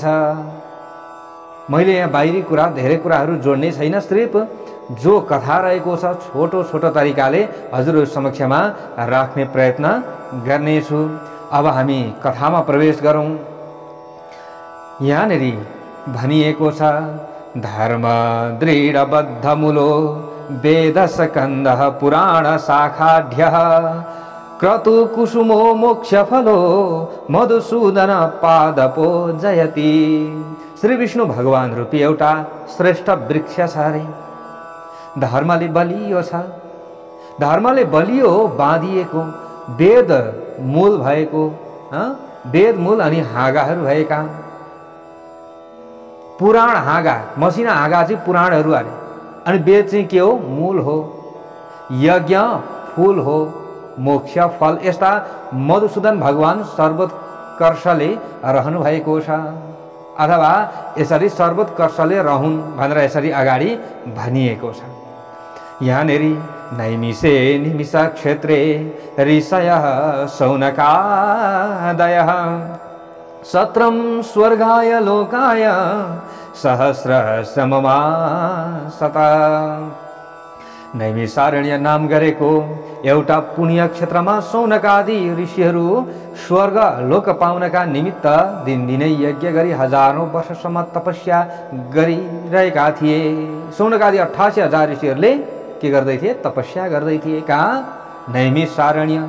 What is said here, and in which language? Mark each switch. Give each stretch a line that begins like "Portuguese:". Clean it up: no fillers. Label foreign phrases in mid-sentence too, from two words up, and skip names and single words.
Nepali: मैले यहाँ बाहिरी कुरा धेरै कुराहरू जोड्ने छैन, सिर्फ जो कथा रहेको छ छोटो छोटो तरिकाले हजुरहरू समक्षमा राख्ने प्रयत्न गर्नेछु। अब हामी कथामा प्रवेश गरौँ। यहाँनेरि भनिएको छ,
Sanskrit: धर्म दृढबद्ध मूलो वेद स्कन्ध पुराण शाखाढ्य क्रतु कुसुमो मोक्ष फलो मधुसूदन पादपो जयति।
Nepali: श्री विष्णु भगवान रूपी एउटा श्रेष्ठ वृक्ष छ अरे। धर्मले बलियो छ, धर्मले बलियो बाँधिएको, वेद मूल भएको, वेद मूल अनि हाँगाहरू भएका, पुराण हाँगा, मसिना हाँगा चाहिँ पुराणहरू अरे, अनि वेद चाहिँ के हो? मूल हो, यज्ञ फूल हो, मोक्ष फल। यस्ता मधुसूदन भगवान सर्वोत्कर्षले रहनु भएको छ, अथवा यसरी सर्वोत्कर्षले रहन् भनेर यसरी अगाडि भनिएको छ।
Sanskrit: यहाँनेरि नैमिषे निमिष क्षेत्रे ऋषयः शौनकादयः सत्रम स्वर्गाय लोकाय सहस्रशममा सता।
Nepali: नैमिषारण्य नाम गरेको एउटा पुण्य क्षेत्रमा शौनकादि ऋषिहरू स्वर्ग लोक पाउनका निमित्त दिनदिनै यज्ञ गरी हजारौं वर्षसम्म तपस्या गरिरहेका थिए। शौनकादि 88,000 ऋषिहरूले के गर्दै थिए? तपस्या गर्दै थिए। कहाँ? नैमिषारण्य।